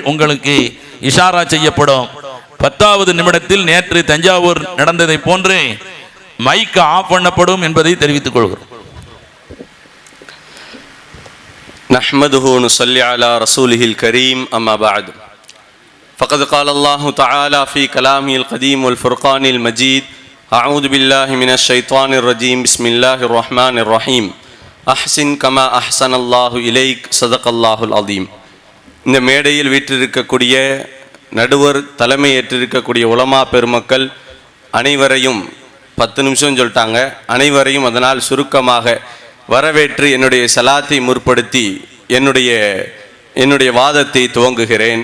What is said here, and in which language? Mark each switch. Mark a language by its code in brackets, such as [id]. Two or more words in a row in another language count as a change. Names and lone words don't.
[ta] உங்களுக்கு இஷாரா செய்யப்படும். 10வது நிமிடத்தில் நேற்று தஞ்சாவூர் நடந்ததை போன்று [en] mic off [ta] பண்ணப்படும் என்பதை தெரிவித்துக் கொள்கிறோம். [ar] نحمده ونصلي على رسوله الكريم أما بعد. فقد قال الله تعالى في كلامه القديم والفرقان المجيد أعوذ بالله من الشيطان الرجيم بسم الله الرحمن الرحيم أحسن كما أحسن الله إليك صدق الله العظيم. [ta] இந்த மேடையில் வீற்றிருக்கக்கூடிய நடுவர் தலைமை ஏற்றிருக்கக்கூடிய உலமா பெருமக்கள் அனைவரையும் 10 நிமிஷம் சொல்லிட்டாங்க. அனைவரையும் அதனால் சுருக்கமாக வரவேற்று என்னுடைய சலாத்தை முற்படுத்தி என்னுடைய வாதத்தை துவங்குகிறேன்.